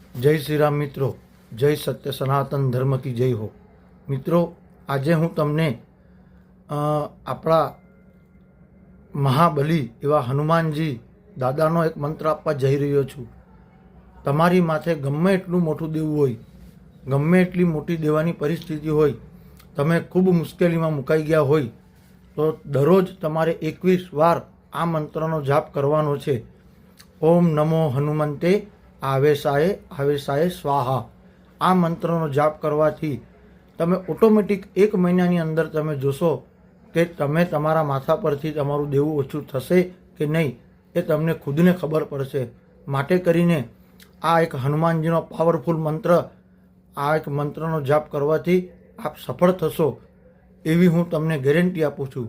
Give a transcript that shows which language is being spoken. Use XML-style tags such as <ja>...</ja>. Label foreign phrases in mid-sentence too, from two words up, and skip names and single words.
<hi>जय श्री राम मित्रों, जय सत्य सनातन धर्म की जय हो।</hi> <gu>મિત્રો, આજ હું તમને આપડા મહાબલી એવા હનુમાનજી દાદાનો એક મંત્ર આપવા જઈ રહ્યો છું। તમારી માથે ગમે એટલું મોટું દેવું હોય, ગમે એટલી મોટી દેવાની પરિસ્થિતિ હોય, તમે ખૂબ મુશ્કેલીમાં મુકાઈ ગયા હોય તો દરરોજ તમારે 21 વાર આ મંત્રનો જાપ કરવાનો છે।</gu> <sa>ओम नमो हनुमंते आवेशाय आवेशाय स्वाहा।</sa> <gu>આ મંત્રનો જાપ કરવાથી તમે ઑટોમેટિક 1 મહિનાની અંદર તમે જોશો કે તમે તમારા માથા પરથી તમારું દેવું ઓછું થશે કે નહીં એ તમને ખુદને ખબર પડશે। માટે કરીને આ એક હનુમાનજીનો પાવરફુલ મંત્ર, આ એક મંત્રનો જાપ કરવાથી આપ સફળ થશો એવી હું તમને ગેરંટી આપું છું।</gu>